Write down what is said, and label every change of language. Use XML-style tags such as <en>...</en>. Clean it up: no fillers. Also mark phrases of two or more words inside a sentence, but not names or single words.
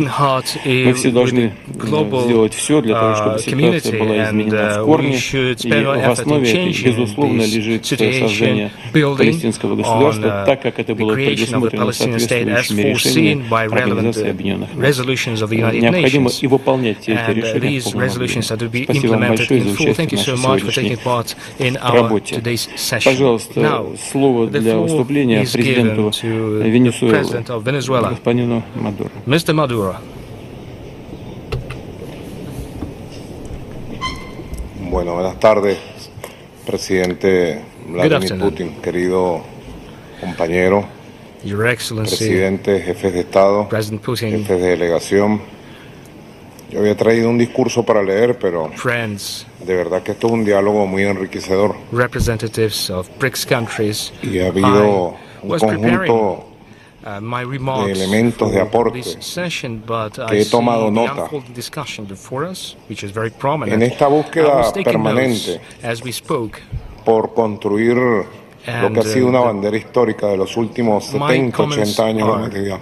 <ru>Мы все должны сделать все для того, чтобы ситуация была изменена в корне, и в основе этой, безусловно, лежит создание палестинского государства, так как это было предусмотрено соответствующими решениями Организации Объединенных Наций. Необходимо и выполнять все эти решения в полном объеме. Спасибо вам большое за участие в нашей сегодняшней работе. Пожалуйста, слово для выступления президенту Венесуэлы, господину Мадуро.</ru> <en>Mr. Maduro.</en> <es>Bueno, buenas tardes, presidente Vladimir Putin, querido compañero,</es> <en>Your Excellency,</en> <es>presidente, jefes de Estado,</es> <en>President Putin,</en> <es>jefes de delegación. Yo había traído un discurso para leer, pero</es> <en>friends,</en> <es>de verdad que esto es un diálogo muy enriquecedor.</es> <en>Representatives of BRICS countries,</en> <es>y ha habido un conjunto de elementos de aporte que he tomado nota. En esta búsqueda permanente por construir lo que ha sido una bandera histórica de los últimos 70, 80 años de la humanidad.</es>